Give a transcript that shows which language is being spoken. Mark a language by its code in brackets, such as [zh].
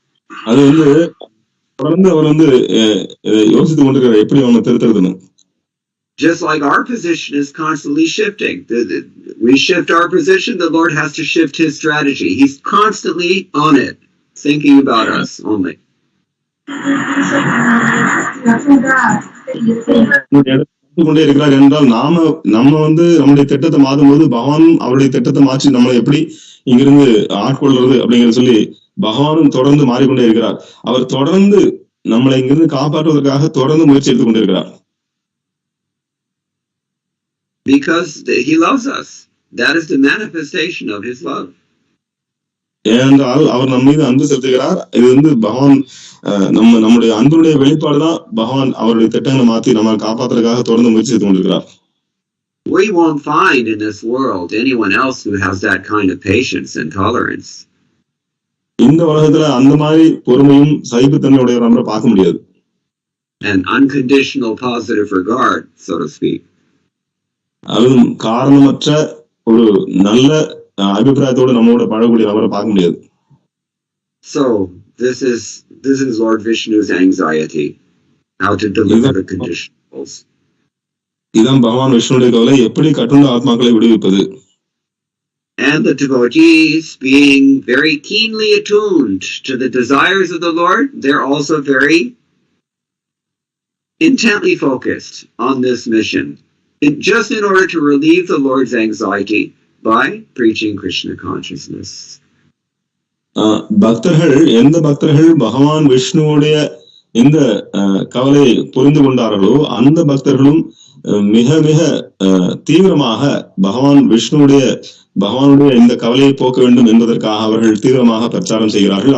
[ta] அது வந்து தொடர்ந்து அவர் வந்து யோசித்து கொண்டிருக்கிறார் எப்படி அவனை திருத்துறதுன்னு. [en] Just like our position is constantly shifting. We shift our position, the Lord has to shift his strategy. He's constantly on it, thinking about us only. [ta] கொண்டே இருக்கிறார் என்றால் நம்ம வந்து நம்முடைய திட்டத்தை மாற்றும் போது பகவானும் அவருடைய திட்டத்தை மாற்றி நம்மளை எப்படி இங்கிருந்து ஆட்கொள்றது அப்படிங்கிறத சொல்லி பகவானும் தொடர்ந்து மாறிக்கொண்டே இருக்கிறார். அவர் தொடர்ந்து நம்மளை இங்கிருந்து காப்பாற்றுவதற்காக தொடர்ந்து முயற்சி எடுத்துக் கொண்டிருக்கிறார். [en] Because he loves us. That is the manifestation of his love. [ta] ஏனென்றால் அவர் நம்ம மீது அன்பு செலுத்துகிறார். இது வந்து பகவான் நம்முடைய அன்புடைய வெளிப்பாடுதான். பகவான் அவருடைய திட்டங்களை மாற்றி நம்ம காப்பாற்றுறதுக்காக தொடர்ந்து முயற்சி செய்து கொண்டிருக்கிறார். [en] We won't find in this world anyone else who has that kind of patience and tolerance. [ta] இந்த உலகத்துல அந்த மாதிரி பொறுமையும் சகிப்புத்தன்மையுடையவர் நம்ம பார்க்க முடியாது. [en] An unconditional positive regard, so to speak. [ta] அதுவும் காரணமற்ற ஒரு நல்ல அபிப்பிராயத்தோடு நம்மளோட பழகக்கூடிய நபரை பார்க்க முடியாது. [en] So this is Lord Vishnu's anxiety, how to deliver the conditionals. [ta] இதான் பகவான் விஷ்ணுடைய கவலை, எப்படி கட்டுண்ட ஆத்மாக்களை விடுவிப்பது. [en] And the devotees, being very keenly attuned to the desires of the Lord, they're also very intently focused on this mission, just in order to relieve the Lord's anxiety by preaching Krishna consciousness. [ta] பக்தர்கள், எந்த பக்தர்கள் பகவான் விஷ்ணுவுடைய இந்த கவலை புரிந்து கொண்டார்களோ அந்த பக்தர்களும் மிக மிக தீவிரமாக பகவானுடைய இந்த கவலையை போக்க வேண்டும் என்பதற்காக அவர்கள் தீவிரமாக பிரச்சாரம் செய்கிறார்கள்.